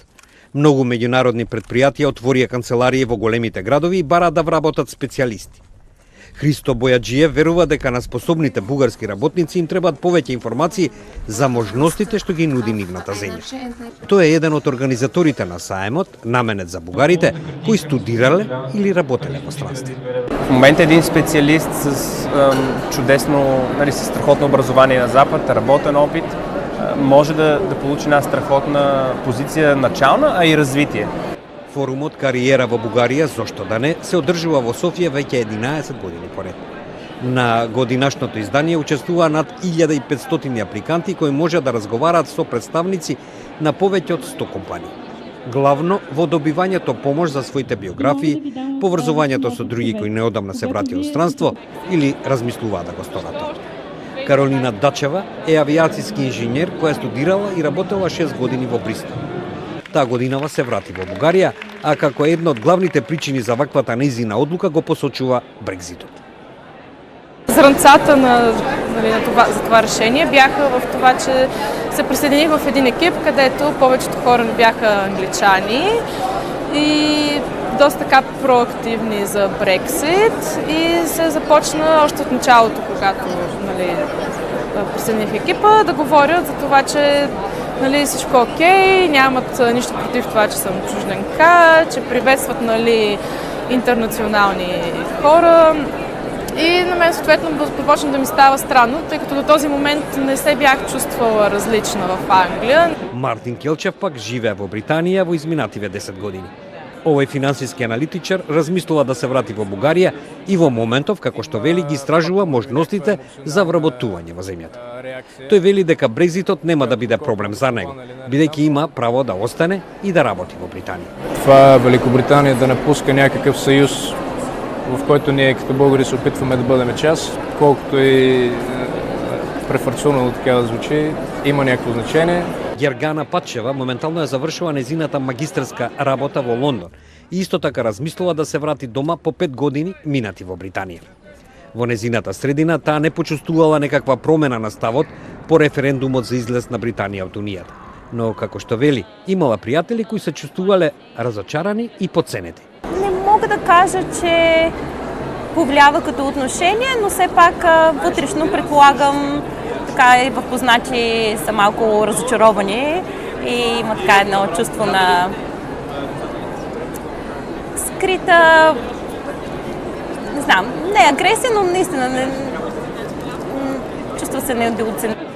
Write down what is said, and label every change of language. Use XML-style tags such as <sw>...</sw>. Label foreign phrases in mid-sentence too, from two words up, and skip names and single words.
<mk>Многу меѓународни предпријатија отворија канцеларии во големите градови и бараат да вработат специјалисти. Христо Бојаджиев верува дека на способните бугарски работници им требаат повеќе информации за можностите што ги нуди нивната земја. Тој е еден од организаторите на саемот, наменет за бугарите кои студирале или работеле во странство.</mk> <bg>В момента един специалист с чудесно, с страхотно образование на Запад, работен опит, може да получи една страхотна позиция начална, а и развитие.</bg> <mk>Форумот Кариера во Бугарија, зошто да не, се одржува во Софија веќе 11 години поред. На годинашното издание учествува над 1500 апликанти кои може да разговараат со представници на повеќе од 100 компании. Главно во добивањето помош за своите биографии, поврзувањето со други кои неодамна се врати од странство или размислуваат да го сторат тоа. Каролина Дачева е авиацијски инженер која студирала и работела 6 години во Бристол. Таа годинава се врати во Бугарија, а како една од главните причини за ваквата нејзина одлука го посочува Брекзитот.</mk> <bg>Зранцата за това решение бяха в това, че се присъединих в един екип, където повечето хора бяха англичани и доста така проактивни за Брексит и се започна още от началото, когато присъединих екипа, да говорят за това, че всичко е окей, нямат нищо против това, че съм чужденка, че приветстват интернационални хора. И на мен съответно започна да ми става странно, тъй като до този момент не се бях чувствала различна в Англия.</bg> <mk>Мартин Келчев пак живее во Британија во изминативе 10 години. Овој финансиски аналитичар размислува да се врати во Бугарија и во моментов, како што вели, ги истражува можностите за вработување во земјата. Тој вели дека Брекзитот нема да биде проблем за него, бидејќи има право да остане и да работи во Британија.</mk> <bg>Това Великобританија да напуска някакъв съюз, в който ние като българи се опитваме да бъдем част, колкото и префарцунало така да звучи, има някакво значение.</bg> <mk>Гергана Патчева моментално ја завршува незината магистерска работа во Лондон и исто така размислува да се врати дома по 5 години минати во Британија. Во незината средина таа не почувствувала некаква промена на ставот по референдумот за излез на Британија од Унијата. Но, како што вели, имала пријатели кои се чувствувале разочарани и подценети.</mk> <bg>Не мога да кажа, че повлиява като отношение, но все пак вътрешно предполагам, така и в познати са малко разочаровани и има така едно чувство на скрита, не знам, не агресия, но наистина чувства се неудовлетворени.</bg>